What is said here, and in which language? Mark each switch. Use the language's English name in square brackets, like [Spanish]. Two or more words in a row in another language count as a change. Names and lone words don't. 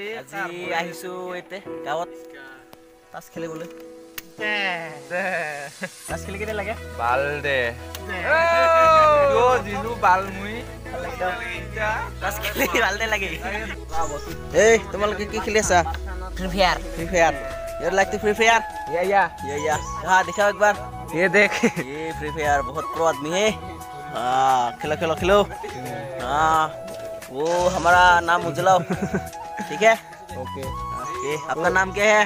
[Assamese] আজি আহিছো এতে গাঁৱত তাছ খেলিবলৈ। তাছ খেলি কেনে লাগে? ভাল দে দিলো ভাল মুই তাছ খেলি ভাল দে লাগে। এই তোমালোকে কি খেলি আছা? [Hindi] फ्री फायर। फ्री फायर यार [English] like to [Hindi] फ्री फायर। या हाँ दिखाओ एक बार। ये देख ये फ्री फायर बहुत प्रो आदमी है। हाँ खेलो खेलो खेलो। हाँ वो हमारा नाम उजलाओ ठीक है? ओके ओके आपका नाम क्या है?